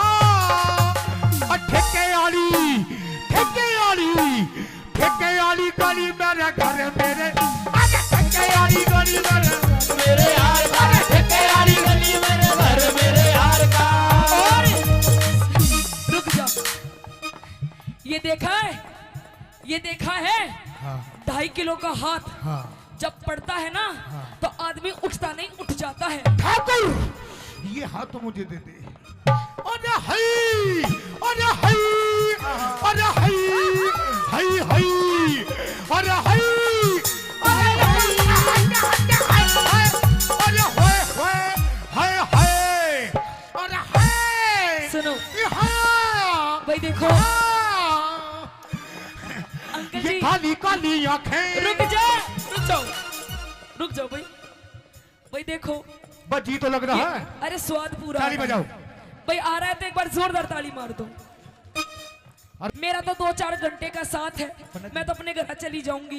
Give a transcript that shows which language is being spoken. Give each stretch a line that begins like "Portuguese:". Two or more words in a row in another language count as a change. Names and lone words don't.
Hindi: ठेके वाली, ठेके वाली, ठेके वाली गली मेरे घर मेरे, ठेके वाली गली मेरे यार का, ठेके वाली गली मेरे घर मेरे यार का। और रुक जा, ये देखा है, ये देखा है, हाँ, 2.5 किलो का हाथ हाँ। जब पड़ता है ना, तो आदमी उठता नहीं, उठ जाता है। ठाकुर, ये हाथ तो मुझे दे दे। अरे हई, अरे हई, अरे हई, हई हई, अरे हई, अरे हई, अरे होए होए, हाय हाय, अरे हाय। सुनो हाँ, भाई, देखो हाँ। अंकल ये जी, काली काली आंखें। रुक जा, रुक जाओ, रुक जाओ भाई। भाई देखो, बजी तो लग रहा है। अरे स्वाद पूरा ताली आ रहा बजाओ। है। भाई आ रहा है तो एक बार जोरदार ताली मार दो। मेरा तो 2-4 घंटे का साथ है, मैं तो अपने घर चली जाऊंगी।